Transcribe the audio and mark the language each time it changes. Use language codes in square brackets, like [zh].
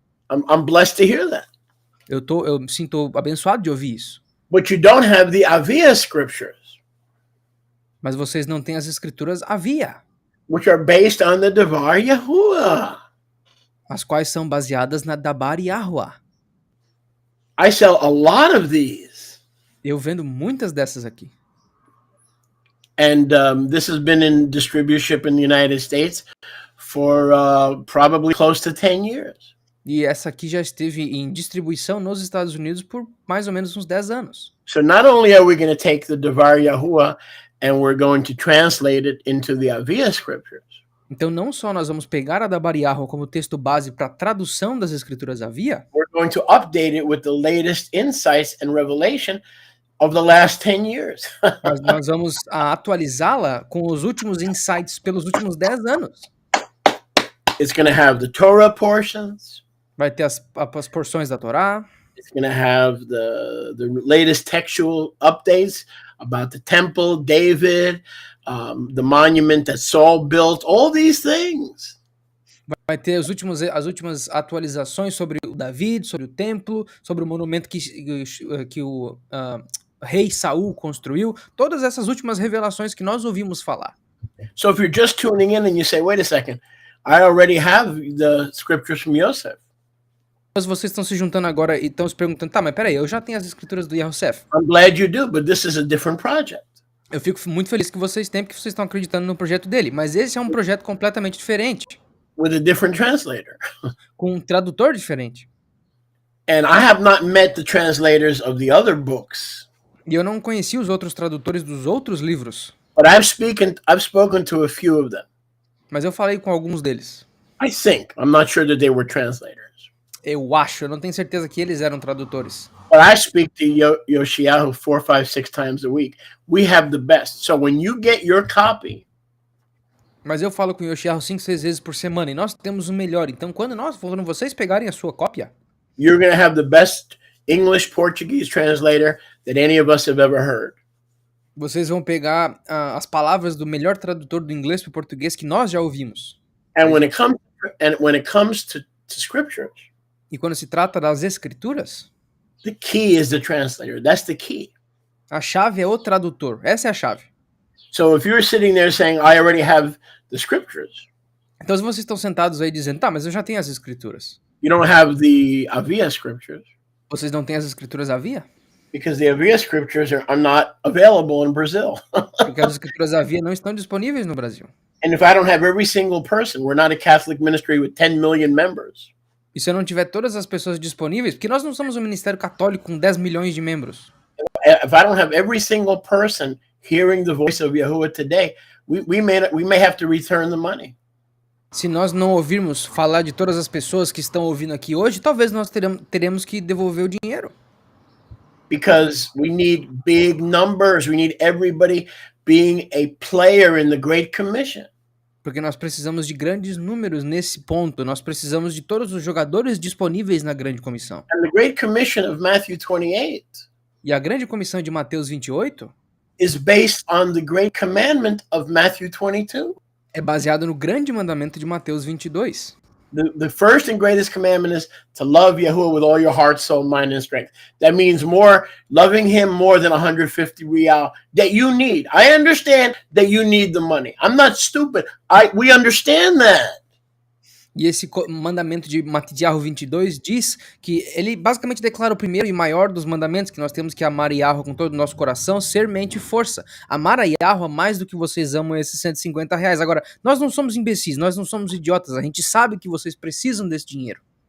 [en] I'm blessed to hear that. [pt] Eu me sinto abençoado de ouvir isso. [en] But you don't have the Avia scriptures. [pt] Mas vocês não têm as escrituras Avia. [en] Which are based on the Devar Yahuwah. [pt] As quais são baseadas na Dabar Yahuwah. [en] I sell a lot of these. [pt] Eu vendo muitas dessas aqui. [en] And this has been in distribution in the United States for probably close to 10 years. [pt] E essa aqui já esteve em distribuição nos Estados Unidos por mais ou menos uns 10 anos. [en] So not only are we going to take the Devar Yahuwah and we're going to translate it into the Avia scriptures. [pt] Então não só nós vamos pegar a Dabar Yahuwah como texto base para a tradução das escrituras Avia. [en] We're going to update it with the latest insights and revelation of the last 10 years. [pt] Mas nós vamos atualizá-la com os últimos insights pelos últimos 10 anos. [en] It's going to have the Torah portions. [pt] Vai ter as porções da Torá. [en] It's going to have the latest textual updates about the temple, David, the monument that Saul built, all these things. [pt] Vai ter as últimas atualizações sobre o David, sobre o templo, sobre o monumento que o rei Saul construiu. Todas essas últimas revelações que nós ouvimos falar. [en] So if you're just tuning in and you say, wait a second, I already have the scriptures from Yosef. [pt] Mas vocês estão se juntando agora e estão se perguntando, mas peraí, eu já tenho as escrituras do Yosef. [en] I'm glad you do, but this is a different project. [pt] Eu fico muito feliz que vocês têm, porque vocês estão acreditando no projeto dele. Mas esse é um projeto completamente diferente. [en] With a different translator. [pt] Com um tradutor diferente. [en] And I have not met the translators of the other books. [pt] E eu não conheci os outros tradutores dos outros livros. [en] But I've spoken to a few of them. [pt] Mas eu falei com alguns deles. [en] I think. I'm not sure that they were translators. [pt] Eu não tenho certeza que eles eram tradutores. [en] But I speak to Yoshiyahu 4, 5, 6 times a week. We have the best. So when you get your copy, [pt] mas eu falo com o Yoshiyahu 5, 6 vezes por semana e nós temos o melhor. Então quando vocês pegarem a sua cópia, [en] you're going to have the best English Portuguese translator that any of us have ever heard. [pt] Vocês vão pegar as palavras do melhor tradutor do inglês para o português que nós já ouvimos. [en] And when it comes to scriptures, [pt] e quando se trata das escrituras, [en] the key is the translator. That's the key. [pt] A chave é o tradutor. Essa é a chave. [en] So if you're sitting there saying, I already have the scriptures. [pt] Então se vocês estão sentados aí dizendo, mas eu já tenho as escrituras. [en] You don't have the Avia scriptures. [pt] Vocês não têm as escrituras Avia? [en] Because the Avia scriptures are not available in Brazil. [pt] Porque as escrituras Avia não estão disponíveis no Brasil. [en] And if I don't have every single person, we're not a Catholic ministry with 10 million members. [pt] E se eu não tiver todas as pessoas disponíveis, porque nós não somos um ministério católico com 10 milhões de membros. [en] If I don't have every single person hearing the voice of Yahuwah today, we may have to return the money. [pt] Se nós não ouvirmos falar de todas as pessoas que estão ouvindo aqui hoje, talvez nós teremos que devolver o dinheiro. [en] Because we need big numbers. We need everybody being a player in the Great Commission. [pt] Porque nós precisamos de grandes números nesse ponto. Nós precisamos de todos os jogadores disponíveis na grande comissão. [en] And the Great Commission of Matthew 28 [pt] E a grande comissão de Mateus 28 [en] is based on the Great Commandment of Matthew 22. [pt] é baseado no grande mandamento de Mateus 22. [en] The first and greatest commandment is to love Yahuwah with all your heart, soul, mind, and strength. That means loving him more than 150 real that you need. I understand that you need the money. I'm not stupid. We understand that. [pt] E esse mandamento de Mateus 22 diz que ele basicamente declara o primeiro e maior dos mandamentos, que nós temos que amar Yahweh com todo o nosso coração, ser, mente e força. Amar a Yahweh mais do que vocês amam esses R$ 150. Agora, nós não somos imbecis, nós não somos idiotas, a gente sabe que vocês precisam desse dinheiro.